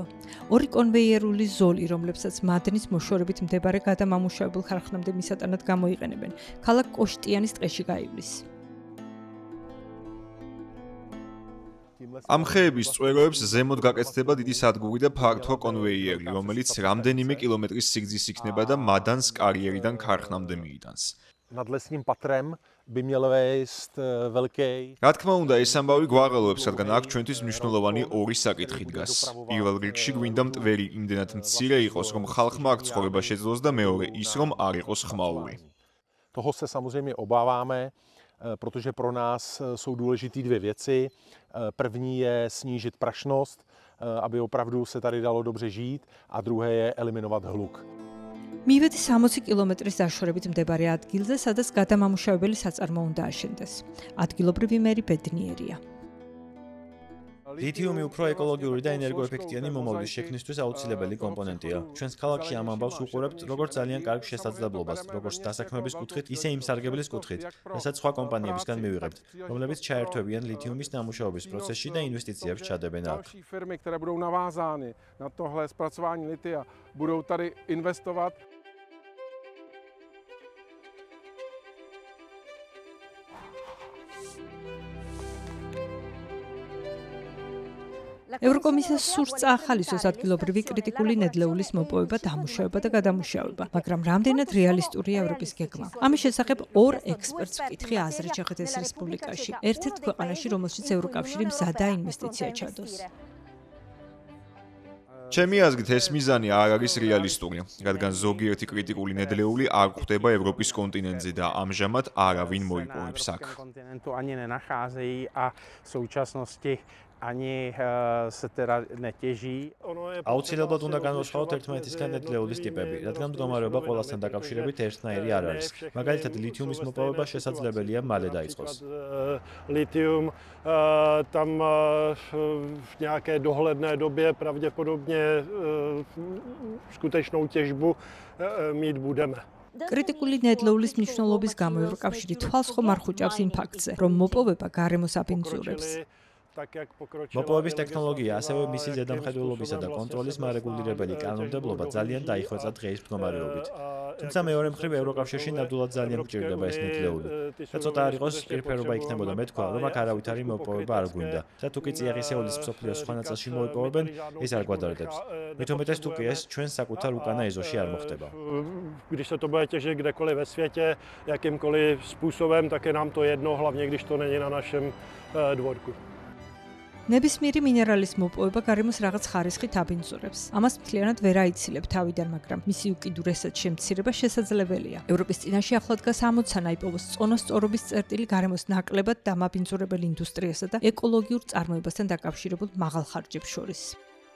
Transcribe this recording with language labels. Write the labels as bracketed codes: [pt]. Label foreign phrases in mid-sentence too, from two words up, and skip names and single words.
[ka] ორი კონვეიერული ზოლი, რომლებსაც მადნის მოშორებით მდებარე გადამამუშავებელ ქარხნამდე მისატანად გამოიყენებენ, ქალაქ კოშტიანის ტყეში გაივლის. ამ ხეების წვეროებს ზემოთ გაკეთდება დიდი სადგური და ფართო კონვეიერი, რომელიც რამდენიმე კილომეტრის სიგრძის იქნება და მადანს კარიერიდან ქარხნამდე მიიტანს. [cs] Nad lesním patrem by měl vést velký. [ka] Რა თქმა უნდა, ეს ამბავი გვაღელვებს, რადგან აქ ჩვენთვის მნიშვნელოვანი ორი საკითხი დგას. პირველ რიგში გვინდა მტვერი იმდენად მცირე იყოს, რომ ხალხმა აქ ცხოვრება შეძლოს და მეორე ის, რომ არ იყოს ხმაური. [cs] Toho se samozřejmě obáváme, protože pro nás jsou důležité dvě věci. První je snížit prašnost, aby opravdu se tady dalo dobře žít, a druhé je eliminovat hluk. [ka] მივედი 60 კილომეტრის დაშორებით მდებარე ადგილზე, სადაც გადამამუშავებელი საწარმო უნდა აშენდეს. ადგილობრივი მერი ბედნიერია. ლითიუმი უფრო ეკოლოგიური და ენერგოეფექტიანი მომავლის შექმნისთვის აუცილებელი კომპონენტია. ჩვენს ქალაქში ამ ამბავს უყურებთ როგორც ძალიან კარგ შესაძლებლობას, როგორც დასაქმების კუთხით, ისე იმსარგებლის კუთხით, რასაც სხვა კომპანიებისგან მივიღებთ, რომლებიც ჩაერთვებიან ლითიუმის დამუშავების პროცესში და ინვესტიციებს ჩადებენ აქ. [cs] Firmy, které budou navázány na tohle zpracování litia, budou tady investovat. [ka] ევროკომისიას სურს წაახალისოს ადგილობრივი კრიტიკული ნედლეულის მოპოვება, დამუშავება და გადამუშავება, მაგრამ რამდენად რეალისტურია ევროპის გეგმა? ამის შესახებ ორ ექსპერტს ვკითხე აზრი ჩეხეთის რესპუბლიკაში, ერთ-ერთ ქვეყანაში, რომელშიც ევროკავშირი მზადაა ინვესტიცია ჩადოს. ჩემი აზრით ეს მიზანი არ არის რეალისტური, რადგან ზოგიერთი კრიტიკული ნედლეული არ გვხვდება ევროპის კონტინენტზე და ამჟამად არავინ მოიპოვებს აქ. [cs] ani se teda netěží. [ka] აუცილებლად უნდა განვასხვაოთ ერთმანეთისგან ნედლეულის ტიპები, რადგან მდგომარეობა ყველასთან დაკავშირებით ერთნაირი არ არის. მაგალითად, ლითიუმის მოპოვება შესაძლებელია მალე დაიწყოს. [cs] Litium tam v nějaké dohledné době pravděpodobně skutečnou těžbu mít budeme. [ka] კრიტიკული ნედლეულის მნიშვნელობის გამო ევროკავშირი თვალს ხომ არ ხუჭავს იმ ფაქტზე, რომ მოპოვება გარემოს აბინძურებს. მოპოვების ტექნოლოგია, ასევე მისი ზედამხედველობისა და კონტროლის მარეგულირებელი კანონმდებლობა ძალიან დაიხვეწა დღეის მდგომარეობით. თუმცა მეორე მხრივ ევროკავშირში ნამდვილად ძალიან გვჭირდება ეს ნედლეული. და ცოტა არ იყოს პირფერობა იქნებოდა მეთქვა, რომ აქ არავითარი მოპოვება არ გვინდა. და თუ კი წიაღისეულის მსოფლიოს სხვა ნაწილში მოიპოვებენ, ეს არ გვადარდებს. მით უმეტეს თუ კი ეს ჩვენ საკუთარ უკანა ეზოში არ მოხდება. [cs] Když se to bude těžit kdekoliv ve světě, jakýmkoliv způsobem, tak je nám to jedno, hlavně když to není na našem dvorku. [ka] ნებისმიერი მინერალის მოპოვება გარემოს რაღაც ხარისხით აბინძურებს. ამას მთლიანად ვერ აიცილებ თავიდან, მაგრამ მისი უკიდურესად შემცირება შესაძლებელია. ევროპის წინაშე ახლად დგას ამოცანა იპოვოს წონასწორობის წერტილი გარემოს ნაკლებად დამაბინძურებელ ინდუსტრიასა და ეკოლოგიურ წარმოებასთან დაკავშირებულ მაღალ ხარჯებს შორის.